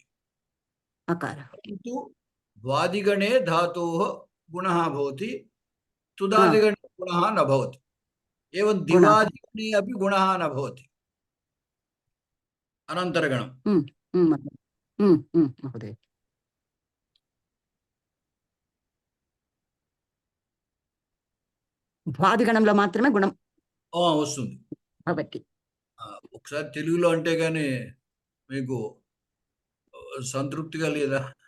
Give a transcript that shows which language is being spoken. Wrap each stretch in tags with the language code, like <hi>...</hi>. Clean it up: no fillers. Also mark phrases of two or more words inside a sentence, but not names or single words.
<sa>किन्तु वादिगणे धातोः गुणः भवति, तुदादिगणे गुणः न भवति। एवं दिवादिगणे अपि गुणः न भवति। अनन्तरगणं</sa> <te>महोदय వాదిగణంలో మాత్రమే గుణం వస్తుంది కాబట్టి ఒకసారి తెలుగులో అంటే గానీ మీకు సంతృప్తిగా లేదా?</te>